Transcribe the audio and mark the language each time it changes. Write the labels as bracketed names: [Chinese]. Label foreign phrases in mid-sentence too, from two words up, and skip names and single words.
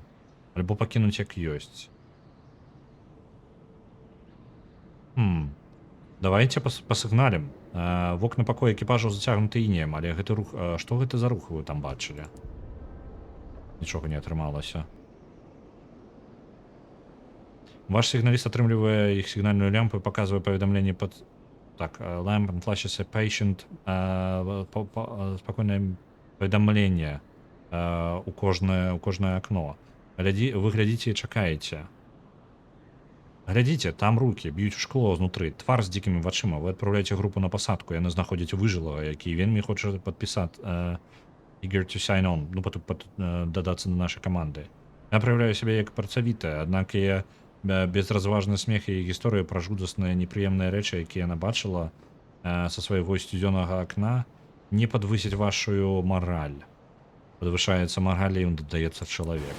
[Belarusian] Альбо пакінуць як ёсць. Давайте пасігналім. Вокны пакоя экіпажаў зацягнуты інеем, але гэты рух... Што гэта за рух вы там бачылі? Нічога не атрымалася. Ваш сігналіст атрымлівае іх сігнальную лямпу і паказвае паведамленне пад... Так, [English] lamp and flashes a patient. [Belarusian] Спакойнае паведамленне у кожнае акно. Вы глядзіце і чакаеце. Глядзіце, там рукі, б'юць у шкло знутры, твар з дзікімі вачыма. Вы адпраўляеце групу на пасадку, яны знаходзяць выжылага, які вельмі хоча падпісаць [English] eager to sign on, [Belarusian] ну, дадацца на нашай каманды. Я праяўляю сябе як працавітая, аднак я безразважны смех і гісторыя пра жудасныя непрыемныя рэчы, якія яна бачыла са свайго сцюдзёнага акна, не падвысіць вашую мараль. Падвышаецца мараль, і ён дадаецца чалавек.